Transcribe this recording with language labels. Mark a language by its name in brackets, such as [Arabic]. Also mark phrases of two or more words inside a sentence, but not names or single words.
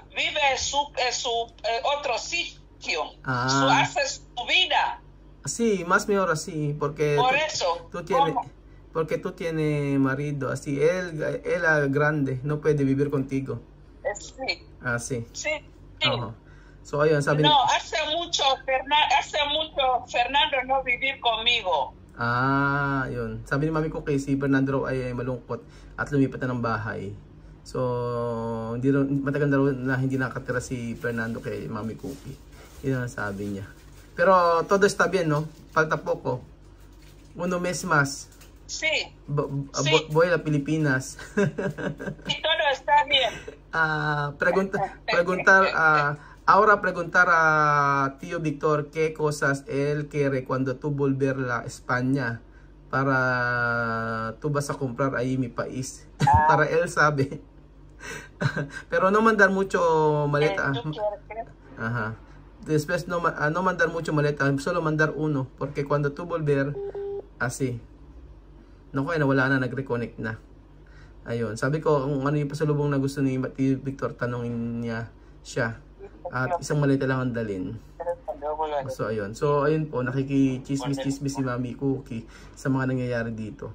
[Spanish] Vive en su otro sitio. Hace su vida. Sí, más mejor así, porque por eso, porque tú tienes marido, así, él es grande, no puede vivir contigo. Sí. Sí. Sí. [Filipino] So, ayun, sabi [Spanish] no, hace mucho Fernando no vivir conmigo. [Filipino] Yun. Sabi ni mami ko kay si Fernando ay malungkot at lumipat na ng bahay. So, matagal na hindi nakatira si Fernando kay Mami Cookie. Yun ang sabi niya. [Spanish] Pero todo está bien, no? Falta poco. Uno mes más. Sí. Voy a Pilipinas. Sí, todo está bien. Ahora preguntar a tío Víctor qué cosas él quiere cuando tú volver a España para tú vas a comprar ahí mi país. Para él sabe. Pero no mandar mucho maleta. Después no mandar mucho maleta, solo mandar uno porque cuando tú volver así. [Filipino] Naku, wala na, nag-reconnect na. Ayun, sabi ko kung ano yung pasalubong na gusto ni tío Víctor, tanongin niya siya. At isang maleta lang ang dalhin. So ayun. So ayun po, nakikichismis-chismis si Mami Cookie sa mga nangyayari dito.